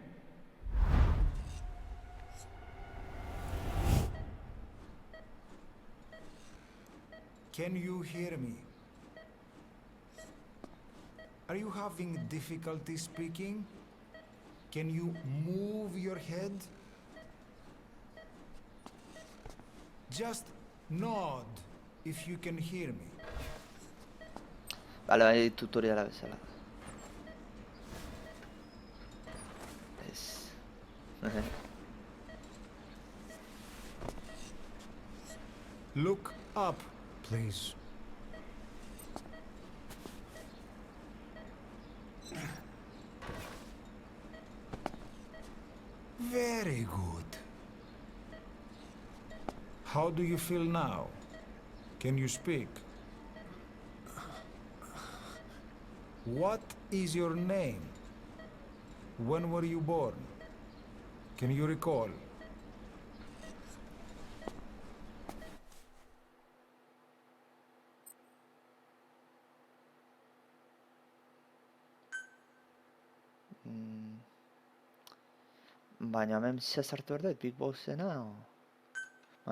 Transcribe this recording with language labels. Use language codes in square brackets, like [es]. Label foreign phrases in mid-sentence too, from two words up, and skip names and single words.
[en] Can you hear me? Are you having difficulty speaking? Can you move your head? Just nod if you can hear me. [eu] Bale, bai tutoriala bezala. Ez. [en] Look up, please. Very good. How do you feel now? Can you speak? What is your name? When were you born? Can you recall? [eu] Baina hemen sartu behar dut, Big Bossena, o...